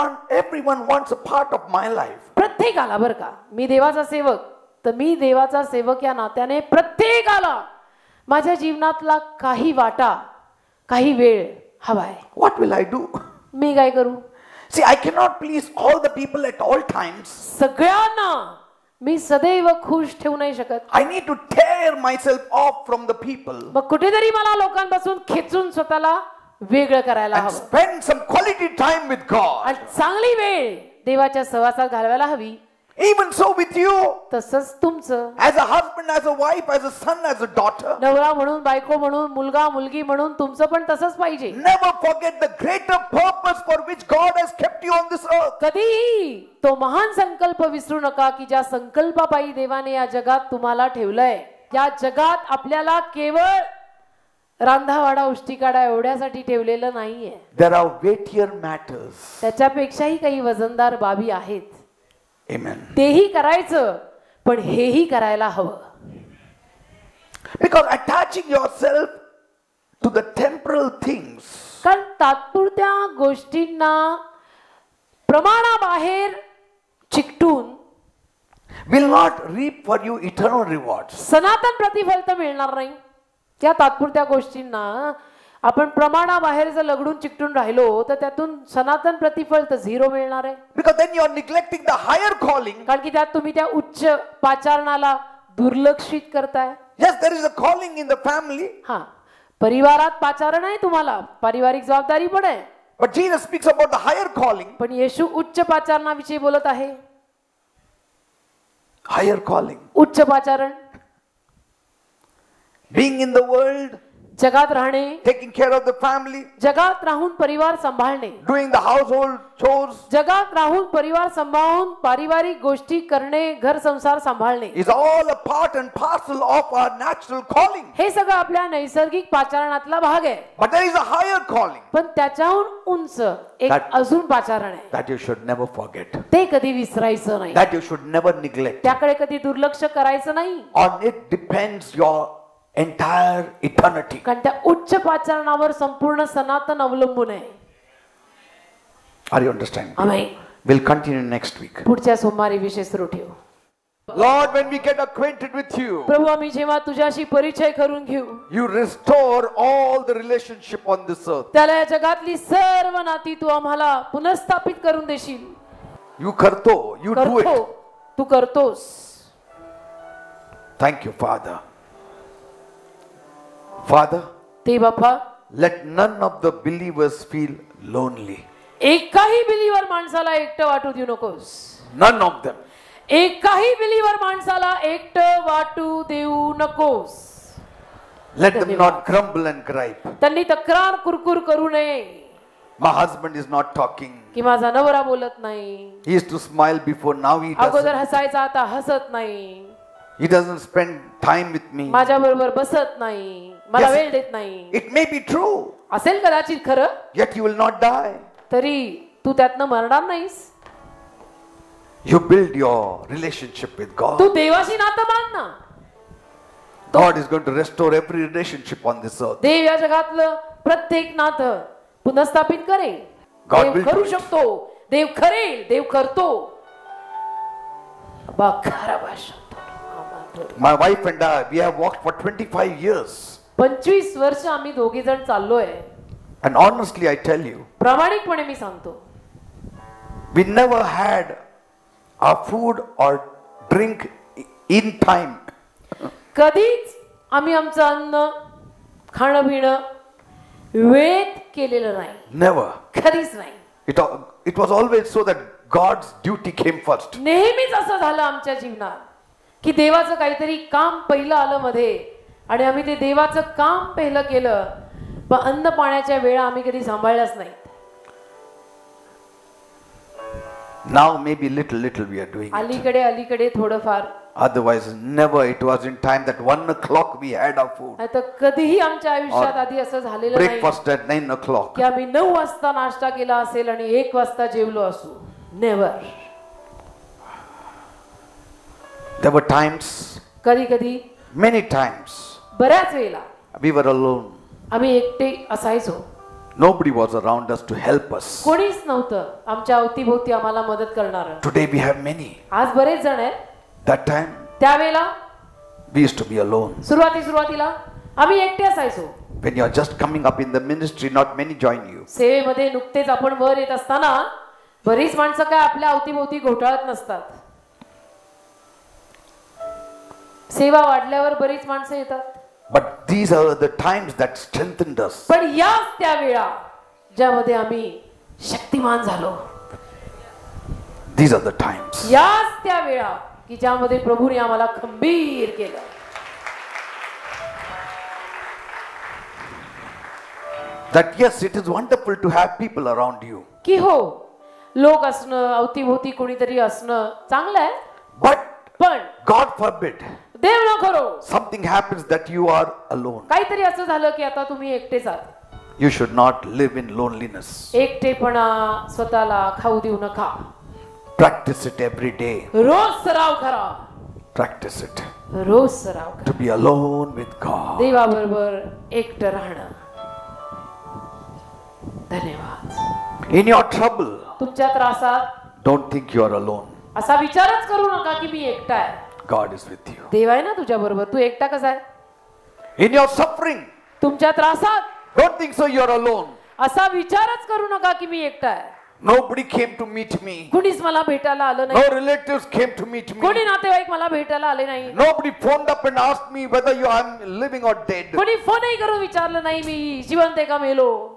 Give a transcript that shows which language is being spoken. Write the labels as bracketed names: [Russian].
[English] everyone wants a part of my life. [Marathi] प्रत्येकाला, बरं का, मी देवाचा सेवक, तर मी देवाचा सेवक या नात्याने प्रत्येकाला माझ्या जीवनातला काही वाटा, काही वेळ हवाय. [English] What will I do? [Marathi] मी काय करू? [English] See, I cannot please all the people at all times. [Marathi] सगळ्यांना मी सदैव खुश ठेवू नाही शकत. [English] I need to tear myself off from the people [Marathi] मग कुठेतरी मला लोकांपासून खेचून स्वतःला वेगळं करायला [English] and [Marathi] हवं [English] spend some quality time with God. [Marathi] आणि चांगली वेळ देवाच्या सहवासात घालवायला हवी. [English] Even so with you, [Marathi] तसंच तुमचं [English] as a husband, as a wife, as a son, as a daughter. [Marathi] नवरा म्हणून, बायको म्हणून, मुलगा मुलगी म्हणून तुमचं पण तसंच पाहिजे. [English] Never forget the greater purpose for which God has kept you on this earth. [Marathi] कधीही तो महान संकल्प विसरू नका की ज्या संकल्पापायी देवाने या जगात तुम्हाला ठेवलंय. या जगात आपल्याला केवळ रांधावाडा उष्टीकाडा एवढ्यासाठी ठेवलेलं नाहीये. [English] There are weightier matters. [Marathi] त्याच्यापेक्षाही काही वजनदार बाबी आहेत. [English] Amen. [Marathi] तेही करायचं, पण हेही करायला हवं. [English] Because attaching yourself to the temporal things [Marathi] कारण तात्पुरत्या गोष्टींना प्रमाणाबाहेर चिकटून [English] will not reap for you eternal rewards. [Marathi] सनातन प्रतिफल तर मिळणार नाही. त्या तात्पुरत्या गोष्टींना आपण प्रमाणाबाहेर जर लगडून चिकटून राहिलो तर त्यातून सनातन प्रतिफल तर झिरो मिळणार आहे. [English] Because then you are neglecting the higher calling. [Marathi] कारण की त्यात तुम्ही त्या उच्च पाचारणाला दुर्लक्षित करताय. [English] Yes, there is a calling in the family. [Marathi] हा, परिवारात पाचारण आहे, तुम्हाला पारिवारिक जबाबदारी पण आहे. [English] But Jesus speaks about the higher calling. [Marathi] पण येशू उच्च पाचारणाविषयी बोलत आहे. [English] Higher calling. [Marathi] उच्च पाचारण, [English] Being in the world, [Marathi] जगात राहणे, [English] taking care of the family, [Marathi] जगात राहून परिवार सांभाळणे, [English] doing the household chores [Marathi] जगात राहून परिवार सांभाळून पारिवारिक गोष्टी करणे, घर संसार सांभाळणे, [English] is all a part and parcel of our natural calling. [Marathi] हे सगळं आपल्या नैसर्गिक पाचारणातला भाग आहे. [English] But there is a higher calling [Marathi] पण त्याच्याहून उंच एक अजून पाचारण आहे. [English] that you should never forget, [Marathi] ते कधी विसरायचं नाही. [English] that you should never neglect. [Marathi] त्याकडे कधी दुर्लक्ष करायचं नाही. [English] On it depends your entire eternity. [Marathi] कारण त्या उच्च पाचारणावर संपूर्ण सनातन अवलंबून आहे. [English] Are you understanding? [Marathi] Amen. [English] We'll continue next week. [Marathi] पुढच्या सोमवारी विषय सुरू ठेवू. [English] Lord, when we get acquainted with you, [Marathi] प्रभू, आम्ही जेव्हा तुझ्याशी परिचय करून घेऊ, [English] you restore all the relationship on this earth. [Marathi] त्याला या जगातली सर्व नाती तू आम्हाला पुनर्स्थापित करून देशील. [English] You [Marathi] करतो, [English] you do [Marathi] करतो, [English] it. [Marathi] तू करतोस. [English] Thank you, Father. Father, [Marathi] ते बाप्पा, [English] let none of the believers feel lonely. [Marathi] एकाही बिलीवर माणसाला एकटं वाटू देऊ नकोस. [English] None of them. [Marathi] एकाही बिलीवर माणसाला एकटं वाटू देऊ नकोस. [English] Let them not grumble and gripe. [Marathi] त्यांनी तक्रार कुरकुर करू नये [English] My husband is not talking. [Marathi] की माझा नवरा बोलत नाही. [English] He used to smile before, now he [Marathi] अगोदर [English] doesn't. [Marathi] हसायचा, आता हसत नाही. [English] He doesn't spend time with me. [Marathi] माझ्या बरोबर बसत नाही, मला [English] Yes. [Marathi] वेळ देत नाही. [English] It may be true, [Marathi] असेल कदाचित खरं, [English] yet you will not die. [Marathi] तरी तू त्यातनं मरणार नाहीस. [English] You build your relationship with God. [Marathi] तू देवाशी नातं बांध ना. [English] God is going to restore every relationship on this earth. [Marathi] देव या जगातलं प्रत्येक नातं पुनर्स्थापित करेल. [English] God [Marathi] देव [English] will [Marathi] करू [English] do it. [Marathi] शकतो, देव करेल, देव करतो. बा खरा भाषा ठेवलं. [English] My wife and I, we have walked for 25 years. [Marathi] 25 वर्ष आम्ही दोघे जण चाललोय. [English] And honestly, I tell you, [Marathi] प्रामाणिकपणे मी सांगतो, [English] we never had our food or drink in time. [Marathi] कधीच आम्ही आमचं अन्न खाणं पिणं वेळेत केलेलं नाही. [English] Never. [Marathi] कधीच नाही. [English] It was always so that God's duty came first. [Marathi] नेहमीच असं झालं आमच्या जीवनात की देवाचं काहीतरी काम पहिलं आलं मध्ये आणि आम्ही ते देवाचं काम पहिलं केलं, पण अन्न पाण्याच्या वेळा आम्ही कधी सांभाळल्याच नाही. [English] Now maybe little we are doing it. [Marathi] अलीकडे थोडंफार. [English] Otherwise never. It was in time that 1 o'clock we had our food. [Marathi] आता कधीही आमच्या आयुष्यात आधी असं झालेलं नाही [English] Breakfast at 9 o'clock. [Marathi] की आम्ही 9 वाजता नाश्ता केला असेल आणि 1 वाजता जेवलो असू. [English] Never. There were times, [Marathi] कधी [English] many times, [Marathi] बऱ्याच वेळेला [English] we were alone. [Marathi] आम्ही एकटे असायचो. [English] Nobody was around us to help us. [Marathi] कोणीच नव्हतं आमच्या अवतीभोवती आम्हाला मदत करणारं. [English] Today we have many. [Marathi] आज बरेच जण आहेत. [English] That time [Marathi] त्यावेळेला [English] we used to be alone. [Marathi] सुरुवातीला आम्ही एकटे असायचो. [English] When you are just coming up in the ministry, not many join you. [Marathi] सेवेमध्ये नुकतेच आपण वर येत असताना बरीच माणसं काय आपल्या अवतीभोवती घोटाळत नसतात. सेवा वाढल्यावर बरीच माणसं येतात. [English] But these are the times that strengthened us. [Marathi] पण याच त्या वेळा ज्यामध्ये आम्ही शक्तिमान झालो. [English] These are the times. [Marathi] याच त्या वेळा की ज्यामध्ये प्रभूने आम्हाला खंबीर केलं. [English] That yes, it is wonderful to have people around you. [Marathi] की हो, लोक असणं, अवतीभोवती कोणीतरी असणं चांगलं आहे. पण [English] God forbid, [Marathi] देव न करो, [English] something happens that you are alone. [Marathi] काहीतरी असं झालं की आता तुम्ही एकटेच आहात. [English] You should not live in loneliness. [Marathi] एकटेपणा स्वतःला खाऊ देऊ नका. [English] Practice it every day. [Marathi] रोज सराव करा. [English] Practice it. [Marathi] रोज सराव करा. [English] To be alone with God. [Marathi] देवाबरोबर एकटं राहणं. धन्यवाद. [English] In your trouble, [Marathi] तुमच्या त्रासात [English] don't think you are alone. [Marathi] असा विचारच करू नका की मी एकटा आहे. [English] God is with you. [Marathi] देव आहे ना तुझ्या बरोबर. तू एकटा कसा आहे? [English] In your suffering, [Marathi] तुमच्या त्रासात [English] don't think so you are alone. [Marathi] असा विचारच करू नका की मी एकटा आहे. [English] Nobody came to meet me. [Marathi] कुणीच मला भेटायला आलं [English] No [Marathi] नाही. [English] relatives came to meet me. [Marathi] कोणी नातेवाईक मला भेटायला आले नाही. [English] Nobody phoned up and asked me whether I'm living or dead. [Marathi] कोणी फोनही करून विचारलं नाही मी जिवंत आहे का मेलो.